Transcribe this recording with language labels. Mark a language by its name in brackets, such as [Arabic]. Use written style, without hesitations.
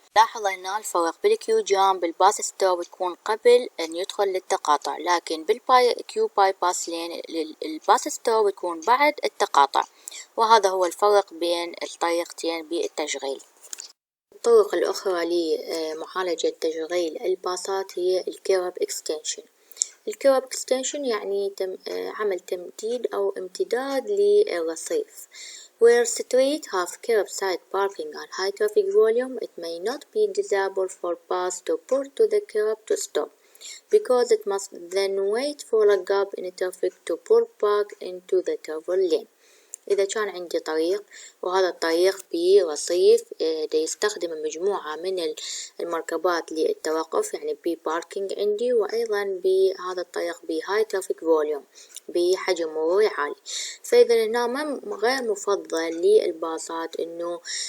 [Arabic] لاحظ هنا الفرق بالكيو جام بالباص ستوب تكون قبل أن يدخل للتقاطع، لكن بالكيو باي باس لين الباص ستوب تكون بعد التقاطع، وهذا هو الفرق بين الطريقتين بالتشغيل. الطرق الأخرى لمعالجة تشغيل الباصات هي الكيرب اكستنشن. الكيرب اكستنشن يعني عمل تمديد أو امتداد للرصيف. [English] Where street have curbside parking and high traffic volume, it may not be desirable for bus to pull to the curb to stop, because it must then wait for a gap in traffic to pull back into the travel lane. [Arabic] إذا كان عندي طريق وهذا الطريق برصيف دا يستخدم مجموعة من المركبات للتوقف، يعني بي باركينج عندي، وأيضا بهذا الطريق بهاي ترافيك فوليوم بحجم مروري عالي، فإذا هنا غير مفضل للباصات إنه